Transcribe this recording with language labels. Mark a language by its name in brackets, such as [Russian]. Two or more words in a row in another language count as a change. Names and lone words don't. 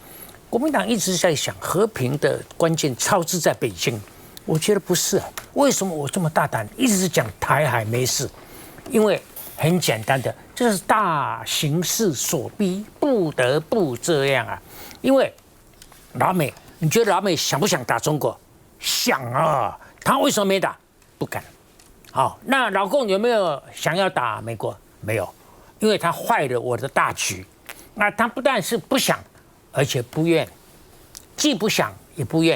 [Chinese] 國民黨一直在想和平的關鍵操之在北京，我覺得不是啊。為什麼我這麼大膽，一直是講台海沒事？因為很簡單的，這是大形勢所逼，不得不這樣啊，因為。老美，你覺得老美想不想打中國？想啊！他為什麼沒打？不敢。好，那老共有沒有想要打美國？沒有，因為他壞了我的大局。那他不但是不想，而且不願，既不想也不願。